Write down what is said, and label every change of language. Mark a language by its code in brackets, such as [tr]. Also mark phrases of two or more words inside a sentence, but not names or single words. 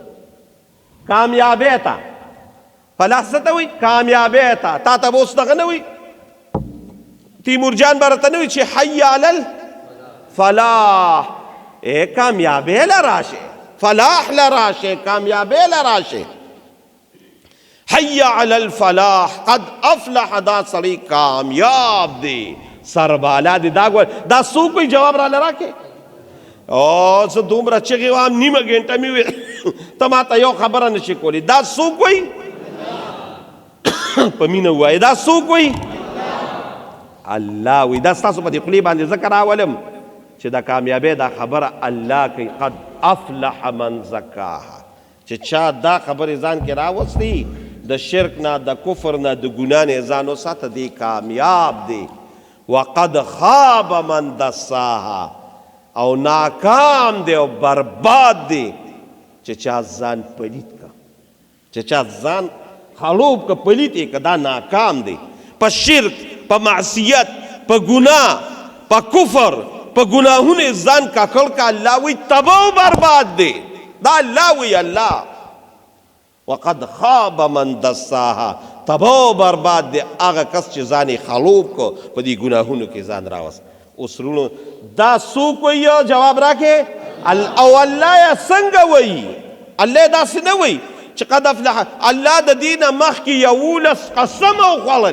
[ps] کامیابی ته. فلاح څه ته وایي؟ کامیابی ته. تا ته به اوس دغه نه وایي، تیمور جان به راته نه وایي چې [ar] حی علی الفلاح، [ps] ای کامیابی له راشه، فلاح لراشه، کامیابی لراشه. [ar] حی علی الفلاح قد افلح، [ps] دا سړی کامیاب دی، سربالا دی. دا دا څوک کوئی جواب را لراکې؟ او زه دومره چغې وام نیمه ګنټه مې وې ته ما ته یو خبره نشي کولی. دا څوک وایي؟ په مینه ووایه. دا څوک وایي؟ الله وایي. دا ستاسو په دې خولې باندې ذکر راولم چې دا کامیابی دا خبره الله کوي. [ar] قد افلح من زکاها، [ps] چې چا دا خبرې ځان کې راوستی د شرک نه، د کفر نه، د ګناه نه ځان وساته، دی کامیاب دی. [ar] وقد خاب من دساها، [ps] او ناکام دی او برباد دی چې چا ځان پلیت کا، چې چا ځان خلوب کا، پلیت یې که، دا ناکام دی. په شرک، په معصیت، په ګناه، په کفر، په ګناهونو ځان ککړ کا. الله وی تباہ و برباد دی. [ar] دا الله وی الله وقد خاب من دساها، [ps] تباہ و برباد دی هغه کس چې ځان یې خلوب کو، په دې ګناهونو کې ځان راوست. اوس رونو دا څوک وایي؟ جواب راکې. او الله یې څنګه وایي؟ الله یې داسې نه وایي چې [ar] قد افلح. [ps] الله د دې نه مخکې 11 قسم وخوړل.